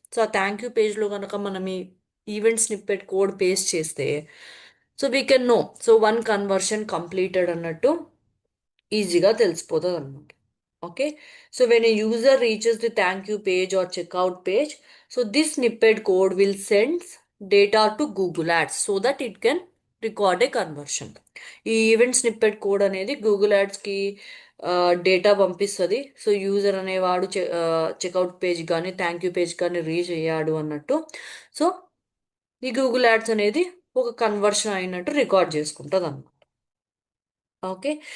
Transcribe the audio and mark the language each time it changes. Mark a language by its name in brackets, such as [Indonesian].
[Telugu] So ఆ thank you పేజ్లో కనుక మనం ఈ ఈవెంట్ స్నిప్పెట్ కోడ్ పేస్ట్ చేస్తే [English] so we can know so one conversion completed [Telugu] అన్నట్టు ఈజీగా తెలిసిపోతుంది అనమాట. [English] Okay, so when a user reaches the thank you page or checkout page, so this snippet code will sends data to Google Ads so that it can record a conversion. [Telugu] ఈ event snippet code అనేది Google యాడ్స్కి data పంపిస్తుంది. So user అనేవాడు checkout page కానీ thank you page కానీ reach అయ్యాడు అన్నట్టు. So ఈ Google ads అనేది ఒక కన్వర్షన్ అయినట్టు రికార్డ్ చేసుకుంటుంది అన్నమాట. ఓకే.